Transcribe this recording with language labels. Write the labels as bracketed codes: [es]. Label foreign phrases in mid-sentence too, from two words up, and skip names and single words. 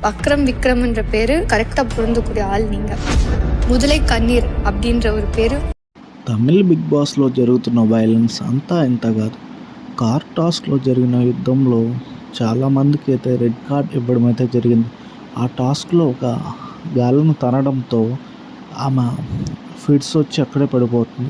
[ta] அக்ரம் விக்ரம்ன்ற பேரு கரெக்டா பொருந்தக்கூடிய ஆள் நீங்க. முதலை கண்ணீர் அப்படின்ற ஒரு பேரு. [te] తమిళ్ బిగ్ బాస్లో జరుగుతున్న వైలెన్స్ అంతా ఇంత కాదు. కార్ టాస్క్లో జరిగిన యుద్ధంలో చాలామందికి అయితే [en] red card [te] ఇవ్వడం అయితే జరిగింది. ఆ టాస్క్లో ఒక గాలను తనడంతో ఆమె ఫిట్స్ వచ్చి అక్కడే పడిపోతుంది.